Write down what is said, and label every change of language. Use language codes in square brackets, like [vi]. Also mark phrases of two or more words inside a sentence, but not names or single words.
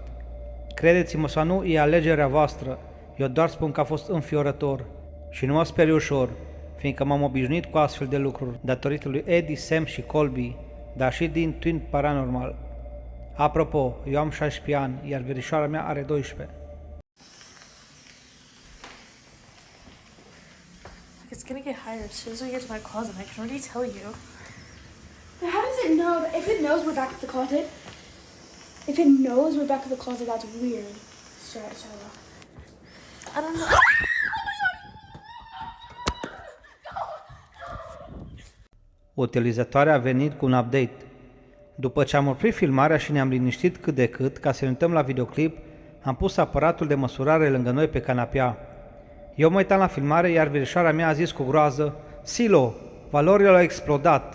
[ro] Credeți-mă sau nu, e alegerea voastră. Eu doar spun că a fost înfiorător. Și nu mă speri ușor, fiindcă m-am obișnuit cu astfel de lucruri, datorită lui Eddie, Sam și Colby, dar și din Twin Paranormal. Apropo, eu am 16 ani, iar verișoara mea are 12. [en] It's gonna get higher as soon as we get to my closet. I can already tell you. But how does it know? If it knows we're back at the closet, that's weird. Shut up. I don't know. [ro] Utilizatoarea a venit cu un update. După ce am oprit filmarea și ne-am liniștit cât de cât ca să ne uităm la videoclip, am pus aparatul de măsurare lângă noi pe canapea. Eu mă uitam la filmare, iar verișoara mea a zis cu groază: "Silo, valorile au explodat."